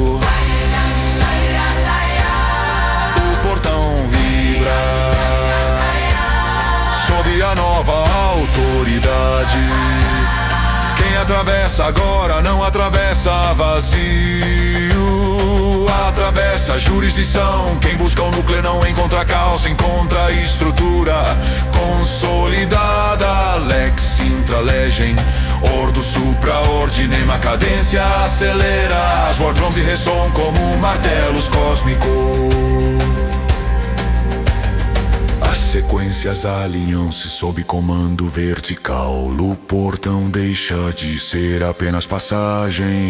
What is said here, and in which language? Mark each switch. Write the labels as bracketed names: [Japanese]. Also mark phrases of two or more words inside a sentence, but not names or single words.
[Portuguese] O portão vibra sob a nova autoridade. Quem atravessa agora não atravessa vazio. Atravessa a jurisdição. Quem busca o núcleo não encontra caos, encontra estrutura consolidada. [Latin] Lex intralegem, ordo supra ordinem. [Portuguese] A cadência acelera. As [English] war drums [Portuguese] ressoam como martelos cósmicos. As sequências alinham-se sob comando vertical. O portão deixa de ser apenas passagem.